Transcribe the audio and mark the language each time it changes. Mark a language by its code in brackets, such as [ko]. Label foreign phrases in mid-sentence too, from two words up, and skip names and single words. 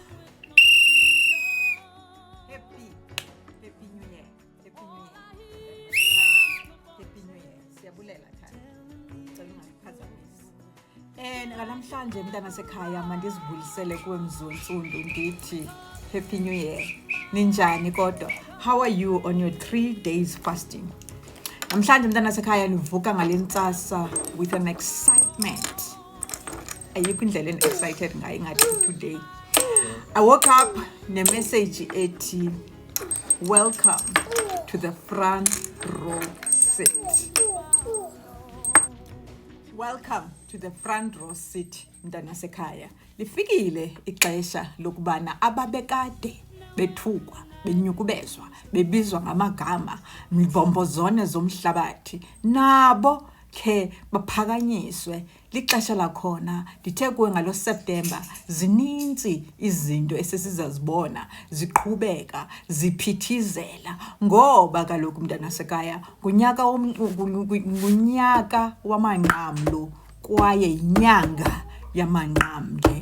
[en] Happy New Year. Happy New Year. [xh] Siyabulela thana. Ngicela ungaphazamisi. Namhlanje mntana sekhaya mandizibulisele kuwe Mzonsundu ndithi [en] Happy New Year. [xh] Ninjani kodwa? [en] How are you on your 3 days fasting? [xh] Namhlanje mntana sekhaya nivuka ngalentsasa [en] with an excitement. [xh] Ayikho indlela excited ngayo ngathi today. [en] I woke up [xh] ne-message ethi [en] welcome to the front row seat. Welcome to the front row seat [xh] mntana sekhaya. Lifikile ixesha lokubana ababekade bethukwa, benyukubezwa, bebizwa ngamagama, mvombozone zomhlabathi, nabo ke baphakanyiswe. Lixesha lakhona ndithe kuwe ngalo September zininzi izinto esesizazibona ziqhubeka ziphithizela ngoba kaloku mntana sekhaya ngunyaka wamanqamlo kwaye inyanga yamanqamle.